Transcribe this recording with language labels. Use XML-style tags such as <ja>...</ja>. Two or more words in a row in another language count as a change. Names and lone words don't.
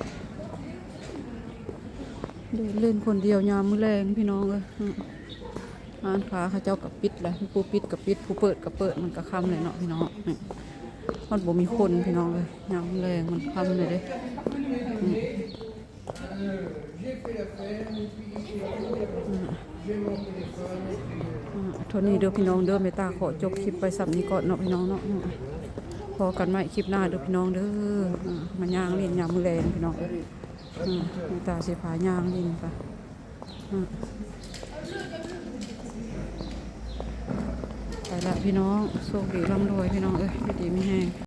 <tts>เดินเล่นคนเดียวยามมื้อแรงพี่น้องเลยร้านค้าเขาเจ้ากับปิดแหละผู้ปิดกับปิดผู้เปิดกับเปิดมันก็ค่ำเลยเนาะพี่น้องนี่มันบ่มีคนพี่น้องเลยยามแรงมันค่ำเลยเด้</tts> <fr>J'ai fait la ferme, et puis j'ai mon téléphone, et puis...</fr> <tts>เท่านี้เด้อพี่น้องเด้อเมตตาขอจบคลิปไปสับนี้ก่อนเนาะพี่น้องเนาะพอกันใหม่คลิปหน้าเด้อพี่น้องเด้อมาย่างเล่นยามมื้อแรงพี่น้องเมตตาสิพาย่างเล่นไปไปละพี่น้องโชคดีร่ำรวยพี่น้องเอ้ยดีไม่แห้ง</tts>